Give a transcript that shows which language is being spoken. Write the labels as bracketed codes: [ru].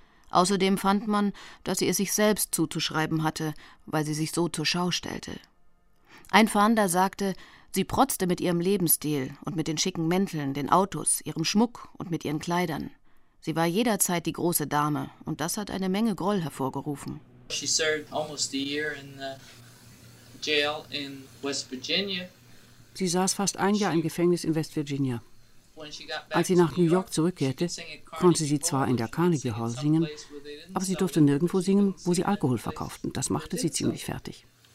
[de] Außerdem fand man, dass sie es sich selbst zuzuschreiben hatte, weil sie sich so zur Schau stellte. Ein Fahnder sagte, sie protzte mit ihrem Lebensstil und mit den schicken Mänteln, den Autos, ihrem Schmuck und mit ihren Kleidern. Sie war jederzeit die große Dame und das hat eine Menge Groll hervorgerufen. [en] She served almost a year in the jail in West Virginia. [de] Sie saß fast ein Jahr im Gefängnis in West Virginia. Als sie nach New York zurückkehrte, konnte sie zwar in der Carnegie Hall singen, aber sie durfte nirgendwo singen, wo sie Alkohol verkauften. Das machte sie ziemlich fertig.